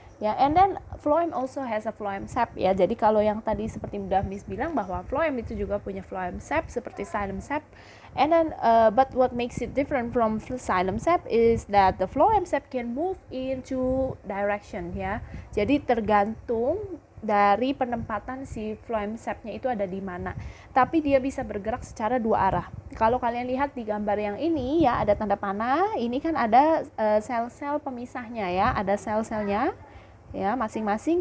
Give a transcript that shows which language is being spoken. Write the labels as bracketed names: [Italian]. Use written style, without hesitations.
[English] Ya, and then phloem also has a phloem sap ya. [Indonesian] Jadi kalau yang tadi seperti udah Miss bilang bahwa phloem itu juga punya phloem sap seperti xylem sap. [English] And then but what makes it different from xylem sap is that the phloem sap can move into direction ya. [Indonesian] Jadi tergantung dari penempatan si phloem sapnya itu ada di mana. Tapi dia bisa bergerak secara dua arah. Kalau kalian lihat di gambar yang ini ya, ada tanda panah. Ini kan ada sel-sel pemisahnya ya, ada sel-selnya ya masing-masing.